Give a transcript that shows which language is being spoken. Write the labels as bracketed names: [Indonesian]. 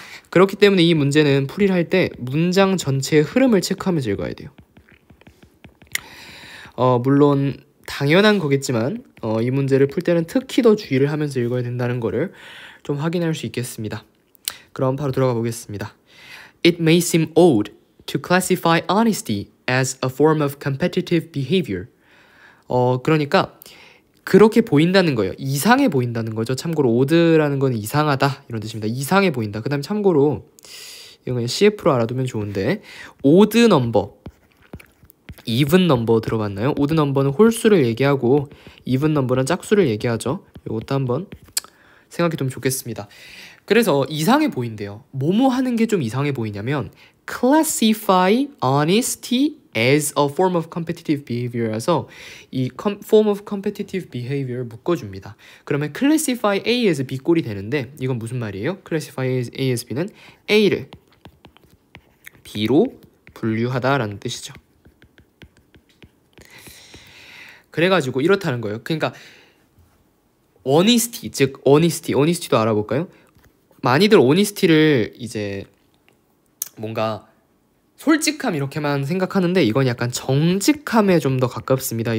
[Korean] 그렇기 때문에 이 문제는 풀이를 할 때 문장 전체의 흐름을 체크하면서 읽어야 돼요. 물론 당연한 거겠지만 이 문제를 풀 때는 특히 더 주의를 하면서 읽어야 된다는 거를 좀 확인할 수 있겠습니다. 그럼 바로 들어가 보겠습니다. [English] It may seem odd to classify honesty as a form of competitive behavior. [Korean] 그러니까 그렇게 보인다는 거예요. 이상해 보인다는 거죠. 참고로 odd라는 건 이상하다 이런 뜻입니다. 이상해 보인다. 그 다음에 참고로 이건 그냥 CF로 알아두면 좋은데 odd number, even number 들어봤나요? odd number는 홀수를 얘기하고 even number는 짝수를 얘기하죠. 이것도 한번 생각해 두면 좋겠습니다. 그래서 이상해 보인대요. 뭐뭐 하는 게 좀 이상해 보이냐면 [English] classify honesty as a form of competitive behavior [Korean] 라서 이 form of competitive behavior 묶어줍니다. 그러면 classify A as B 꼴이 되는데 이건 무슨 말이에요? classify A as B는 A를 B로 분류하다라는 뜻이죠. 그래가지고 이렇다는 거예요. 그러니까 honesty, 즉 honesty도 알아볼까요? 많이들 honesty를 이제 뭔가 솔직함 이렇게만 생각하는데 이건 약간 정직함에 좀 더 가깝습니다.